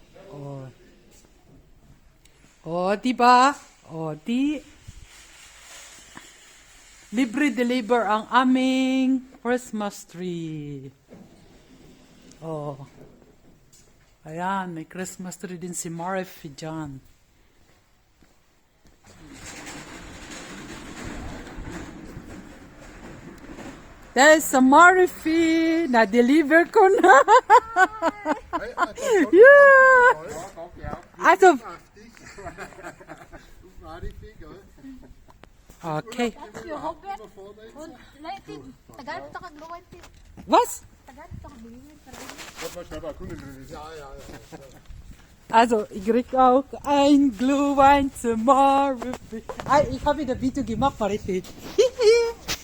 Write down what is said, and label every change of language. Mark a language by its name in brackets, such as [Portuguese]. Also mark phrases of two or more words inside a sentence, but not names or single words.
[Filipino] O, diba? O, libre deliver ang aming Christmas tree. O. Ayan, may Christmas tree din si Marife dyan. [English] There's a Marife. [Filipino] Na-deliver ko na. [English] Yeah. [German] Also, Marife, gell? okay. Jo, Robert. Und Leute, [Filipino] tagal pa kagluwan ti. [German] Was? [Filipino] Tagal pa kagluwan. [German] Warte mal, schnell mal Kunde drin. Ja. Also, ich krieg auch ein Glühwein zu Marife. Ich habe wieder Video gemacht, Marife.